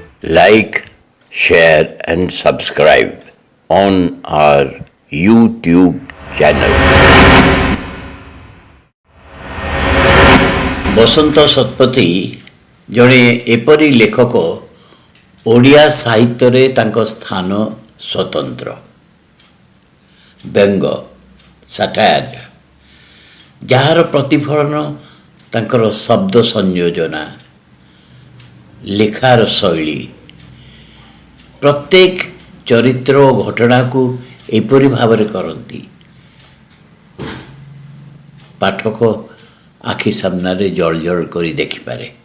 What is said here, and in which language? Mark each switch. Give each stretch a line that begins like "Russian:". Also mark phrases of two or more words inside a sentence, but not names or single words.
English: like, share, and subscribe on our YouTube channel.
Odia: ବସନ୍ତ ଶତପଥୀ ଜଣେ ଏପରି ଲେଖକ ଓଡ଼ିଆ ସାହିତ୍ୟରେ ତାଙ୍କ ସ୍ଥାନ ସ୍ୱତନ୍ତ୍ର। ବ୍ୟଙ୍ଗ ସାଟାୟାର ଯାହାର ପ୍ରତିଫଳନ ତାଙ୍କର ଶବ୍ଦ ସଂଯୋଜନା, ଲେଖାର ଶୈଳୀ, ପ୍ରତ୍ୟେକ ଚରିତ୍ର ଓ ଘଟଣାକୁ ଏପରି ଭାବରେ କରନ୍ତି ପାଠକ ଆଖି ସାମ୍ନାରେ ଜଳଜଳ କରି ଦେଖିପାରେ।